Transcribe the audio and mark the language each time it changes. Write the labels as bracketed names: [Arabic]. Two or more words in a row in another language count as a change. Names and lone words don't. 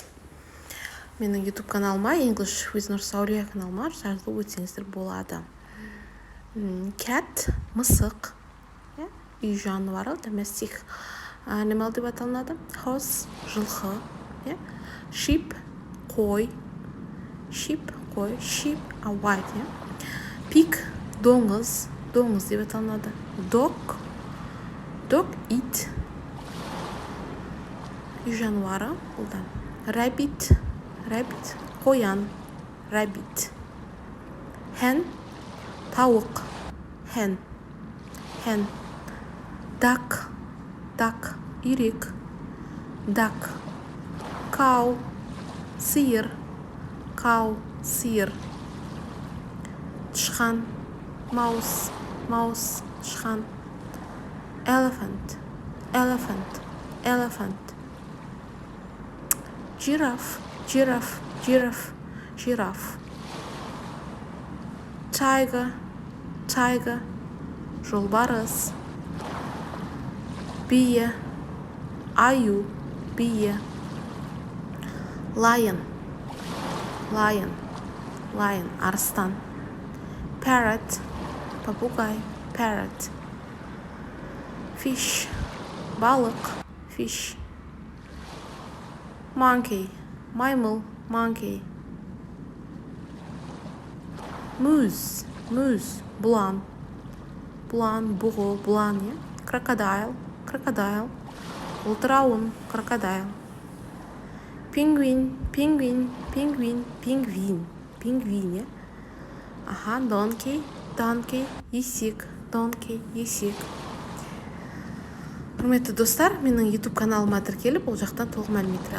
[Kazakh] Менің YouTube каналыма, English with Nursaule каналыма жазылып өтсеңіздер болады. Cat, мысық, үй жануары, [English] domestic animal [Kazakh] деп аталынады. Horse, жылқы, sheep, қой, [English] sheep, a white, pig, [Kazakh] доңыз деп аталынады. Dog, ит, үй жануары, бұлда. [English] Rabbit, қоян, rabbit. Hen, тауық, hen. Duck, үйрек, duck. [Kazakh] Cow, сиыр, тышқан, mouse, тышқан. [English] Elephant. Giraffe. Tiger. [Kazakh] Жолбарыс. Бие. Аю. Бие. Lion. Арыстан. Parrot. [English] Попугай. Parrot. Fish, балық, fish. Monkey, маймыл, monkey. [Kazakh] Moose, бұлан, бұғы, бұлан, Crocodile, ұлтырауын, [English] crocodile. Penguin, Donkey, [Kazakh] есек. Құрметті достар, менің YouTube каналыма тіркеліп, ол жақтан толық мәліметтер